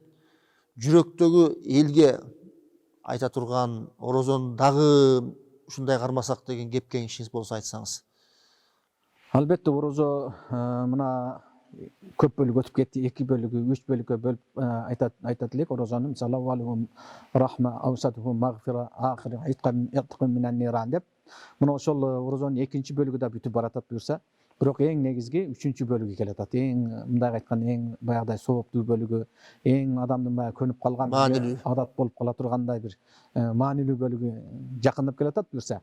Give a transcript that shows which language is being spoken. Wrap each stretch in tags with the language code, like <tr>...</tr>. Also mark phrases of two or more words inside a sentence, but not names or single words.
<ky>Жүрөктөгү элге айта турган орозону дагы ушундай кармасак деген кеп кеңешиңиз болсо айтсаңыз. Албетте орозо мына көп бөлүк өтүп кетти, 2 бөлүгү, 3 бөлүккө бөлүп айтат элек орозону мисалы</ky> <ar>أوله رحمة أوسطه مغفرة آخره عتق من النار</ar> <ky>деп. Мына ошол орозонун 2-чи бөлүгү да бүтүп баратат буюрса, бирок эң негизги 3-чү бөлүгү келет. Эң мындай айткан эң баягыдай сооптуу бөлүгү, эң адамдын баягы көнүп калган адат болуп кала тургандай бир маанилүү бөлүгү жакындап келатат буюрса.</ky>